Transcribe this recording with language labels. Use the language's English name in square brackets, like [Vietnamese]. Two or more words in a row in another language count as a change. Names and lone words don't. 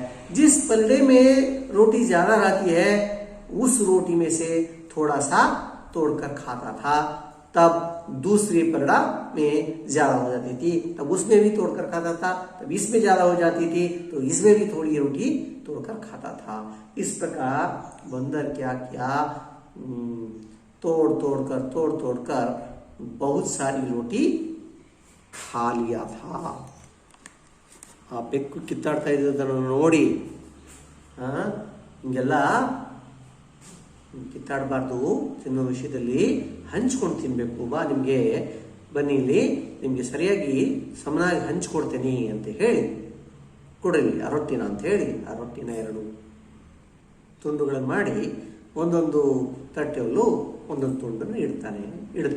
[Hindi] जिस पलड़े में रोटी ज्यादा रहती है उस रोटी में से थोड़ा सा तोड़कर खाता था, तब दूसरी पलड़ा में ज्यादा हो जाती थी, तब उसमें भी तोड़कर खाता था, तब इसमें ज्यादा हो जाती थी तो इसमें भी थोड़ी रोटी तोड़कर खाता था। इस प्रकार बंदर क्या किया, तोड़ तोड़कर बहुत सारी रोटी खा लिया था। [Kannada] ಆ ಬೆಕ್ಕು ಕಿತ್ತಾಡ್ತಾ ಇದ್ದದನ್ನು ನೋಡಿ ಹಿಂಗೆಲ್ಲ ಕಿತ್ತಾಡಬಾರ್ದು, ತಿನ್ನೋ ವಿಷಯದಲ್ಲಿ ಹಂಚ್ಕೊಂಡು ತಿನ್ಬೇಕು, ಬಾ ನಿಮಗೆ ಬನ್ನಿ ಇಲ್ಲಿ ನಿಮಗೆ ಸರಿಯಾಗಿ ಸಮನಾಗಿ ಹಂಚ್ಕೊಡ್ತೇನೆ ಅಂತ ಹೇಳಿ ಕೊಡಲಿ ಆ ರೊಟ್ಟಿನ ಅಂತ ಹೇಳಿ ಆ ರೊಟ್ಟಿನ 2 ತುಂಡುಗಳನ್ನು ಮಾಡಿ ಒಂದೊಂದು ತಟ್ಟೆಯಲ್ಲೂ ಒಂದೊಂದು ತುಂಡನ್ನು ಇಡುತ್ತೆ.